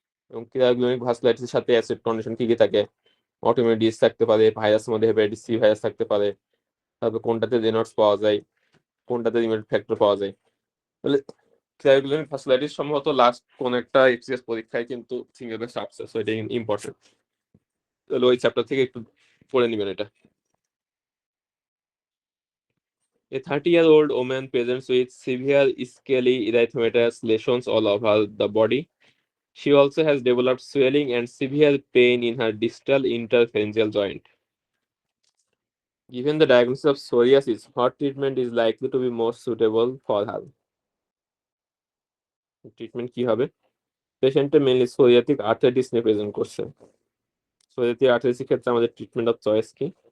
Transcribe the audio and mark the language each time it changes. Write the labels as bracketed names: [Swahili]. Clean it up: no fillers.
[Bangla] এবং ক্রায়োগ্লোবিউলিনিক ভাস্কুলাইটিসের সাথে acid condition কি কি থাকে, অটোইমিউন ডিজিজ থাকতে পারে, ভাইরাসের মধ্যে হেপাটাইটিস সি ভাইরাস থাকতে পারে, তারপর কোনটাতে রেনল্ডস পাওয়া যায়, কোনটাতে রিউমাটয়েড ফ্যাক্টর পাওয়া যায়। তাহলে ক্রায়োগ্লোবিউলিনিক ভাস্কুলাইটিস সম্ভবত লাস্ট কোন একটা এফসিএস পরীক্ষায় কিন্তু সিঙ্গেল বেস্ট আসছে, সো এটা ইম্পর্টেন্ট। তাহলে ওই চ্যাপ্টার থেকে একটু পড়ে নেবেন এটা। [English] A 30-year-old woman presents with severe scaly erythematous lesions all over the body. She also has developed swelling and severe pain in her distal interphalangeal joint. Given the diagnosis of psoriasis, what treatment is likely to be most suitable for her? [Bangla] Treatment কি হবে? পেশেন্টে mainly psoriatic arthritis নিয়ে present করছে। Psoriatic আর্থ্রাইটিসের ক্ষেত্রে আমাদের treatment of choice কি?